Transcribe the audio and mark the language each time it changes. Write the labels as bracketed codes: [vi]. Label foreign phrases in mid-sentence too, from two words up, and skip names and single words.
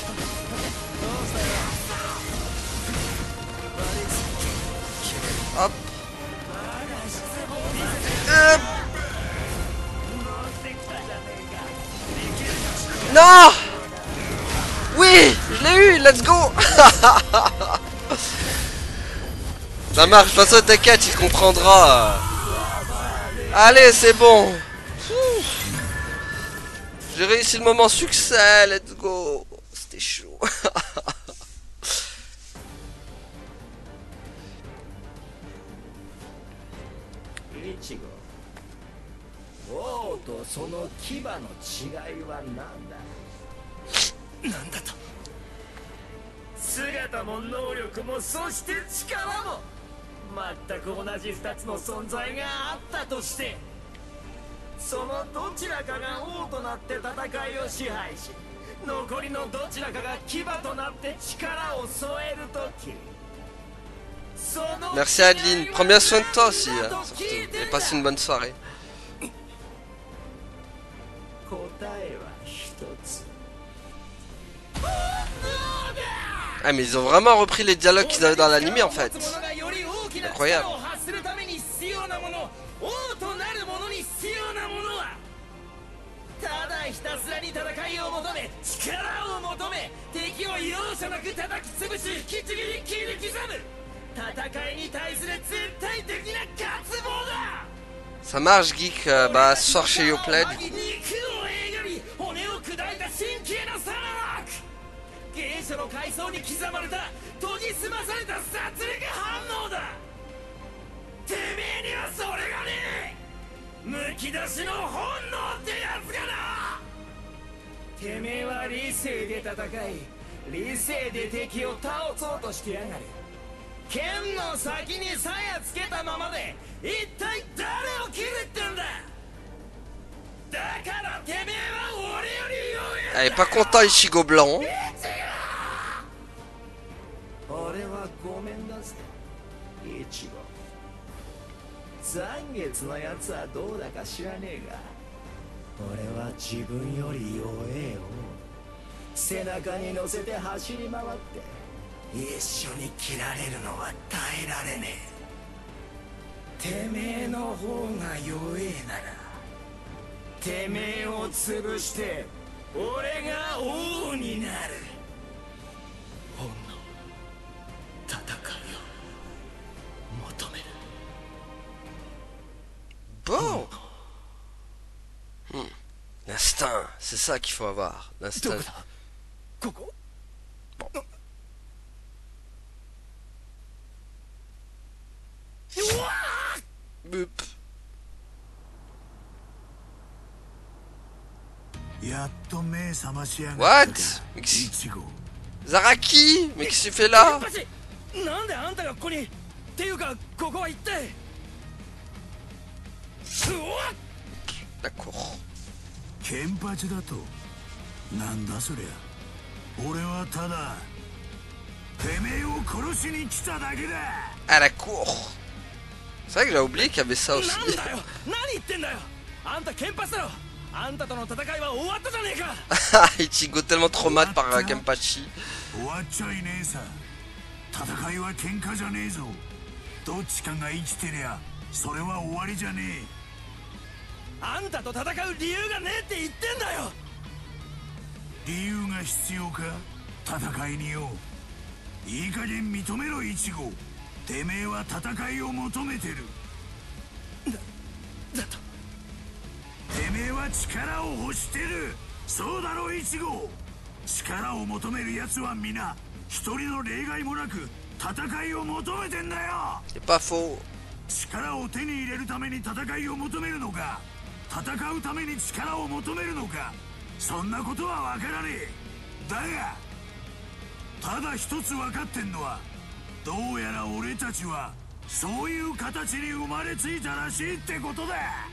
[fr] Hop. Non. Oui, je l'ai eu, [en] let's go. [fr] Ça marche, de toute façon t'inquiète, il comprendra. Allez, c'est bon. J'ai réussi le moment succès, [en] let's go. [fr] C'était chaud. Ichigo. [ja] 王とその牙の違いは何だ。なんだと。姿も能力もそして力も全く同じ2つの存在があったとして、 そのどちらかが王となって戦いを支配し、残りのどちらかが牙となって力を添えるとき。 [fr] Merci Adeline, prends bien soin de toi aussi, hein, surtout, et passe une bonne soirée. Ah mais ils ont vraiment repris les dialogues qu'ils avaient dans l'anime en fait. Incroyable. [ja] ただひたすらに戦いを求め、力を求め、敵を容赦なく叩き潰し、引きちぎり切り刻む。戦いに対する絶対的な渇望だ。 [fr] Ça marche geek, bah ce soir chez Yoplay. [ja] 肉をえがり、骨を砕いた神経のさらく。原初の階層に刻まれた研ぎ澄まされた殺戮反応だ。てめえにはそれがねえ。むき出しの本能ってやつがな。てめえは理性で戦い、理性で敵を倒そうとしてやがる。剣の先に鞘つけたままで一体誰を切るってんだ。だからてめえは俺より弱え。 [fr] Elle est pas content Ichigo blanc. [ja] 俺はごめんだぜ、イチゴ。残月のやつはどうだか知らねえが、俺は自分より弱えよ。背中に乗せて走り回って一緒に切られるのは耐えられねえ。てめえの方が弱えなら、てめえを潰して俺が王になる。本の戦いを求める。 [fr] Bon. L'instinct, c'est ça qu'il faut avoir. L'instinct. Bon. Bup. [en] What? [fr] Zaraki? Mais qu'est-ce que tu fais là? D'accord. [ja] ケンパチだとなんだそりゃ。俺はただてめえを殺しに来ただけだ。 [fr] À la cour. C'est vrai que j'ai oublié qu'il y avait ça aussi. Ichigo tellement traumatisé par Kenpachi. [ja] 終わっちゃいねえさ。戦いは喧嘩じゃねえぞ。どっちかが生きてりゃそれは終わりじゃねえ。あんたと戦う理由がねえって言ってんだよ。理由が必要か、戦いによ。いい加減認めろイチゴ。てめえは戦いを求めてる。だと。てめえは力を欲してる。そうだろイチゴ。力を求める奴は皆一人の例外もなく戦いを求めてんだよ。 [fr] C'est pas faux. [ja] 力を手に入れるために戦いを求めるのか、戦うために力を求めるのか、そんなことはわからねえ。だがただ一つ分かってんのは、どうやら俺たちはそういう形に生まれついたらしいってことだ。